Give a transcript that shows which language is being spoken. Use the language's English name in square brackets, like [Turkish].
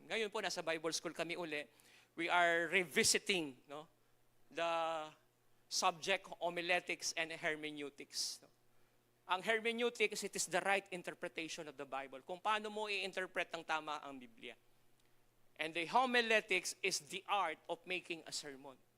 [Filipino] Ngayon po, nasa Bible School kami uli, [English] we are revisiting, no, the subject homiletics and hermeneutics. Ang hermeneutics, it is the right interpretation of the Bible. [Filipino] Kung paano mo i-interpret ng tama ang Biblia. [English] And the homiletics is the art of making a sermon.